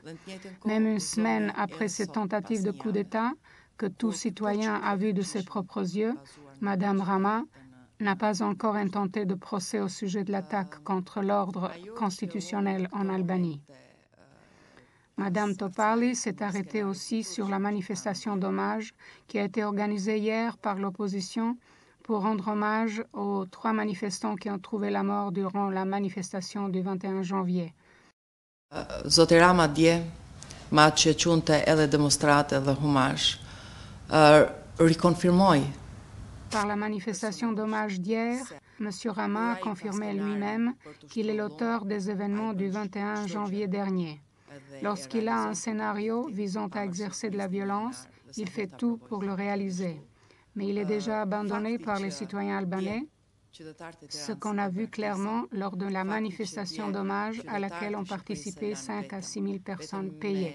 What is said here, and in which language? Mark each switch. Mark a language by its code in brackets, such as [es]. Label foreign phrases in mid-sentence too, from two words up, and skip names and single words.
[fr] Même une semaine après cette tentative de coup d'État, que tout citoyen a vu de ses propres yeux, Mme Rama n'a pas encore intenté de procès au sujet de l'attaque contre l'ordre constitutionnel en Albanie. Mme Topali s'est arrêtée aussi sur la manifestation d'hommage qui a été organisée hier par l'opposition pour rendre hommage aux 3 manifestants qui ont trouvé la mort durant la manifestation du 21 janvier. [sq] Zoti Rama dje, me atë që quante edhe demonstrate dhe humazh, rikonfirmoi. [fr] Par la manifestation d'hommage d'hier, M. Rama a confirmé lui-même qu'il est l'auteur des événements du 21 janvier dernier. Lorsqu'il a un scénario visant à exercer de la violence, il fait tout pour le réaliser. Mais il est déjà abandonné par les citoyens albanais, ce qu'on a vu clairement lors de la manifestation d'hommage à laquelle ont participé 5 à 6 000 personnes payées.